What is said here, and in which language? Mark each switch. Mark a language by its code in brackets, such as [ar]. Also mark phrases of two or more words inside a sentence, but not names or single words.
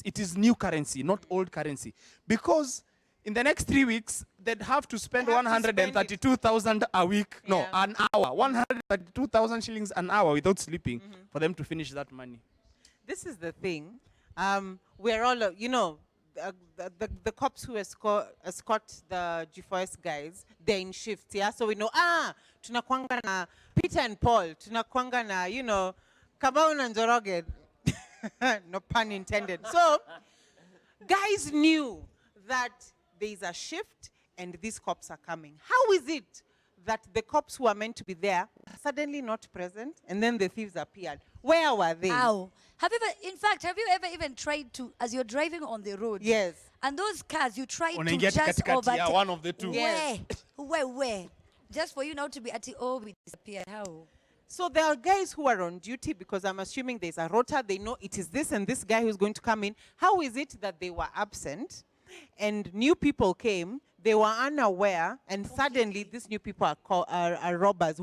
[en] It is new currency, not old currency. Because in the next 3 weeks, they'd have to spend 132,000 a week. No, an hour. 132,000 shillings an hour without sleeping for them to finish that money. This is the thing. We're all, the cops who escort the G4S guys, they're in shifts, yeah? So we know, [sw] tunakwanga na Peter and Paul, tunakwanga na, Kabau na Njoroge. [en] No pun intended. So, guys knew that there is a shift and these cops are coming. How is it that the cops who are meant to be there are suddenly not present and then the thieves appeared? Where were they? How? Have you ever even tried to, as you're driving on the road? Yes. And those cars, you try to Unaingia just katikati overtake. ya one of the two. Yes. Where? Just for you now to be at we disappear. How? So there are guys who are on duty because I'm assuming there's a rota. They know it is this and this guy who's going to come in. How is it that they were absent and new people came, they were unaware, and suddenly these new people are robbers?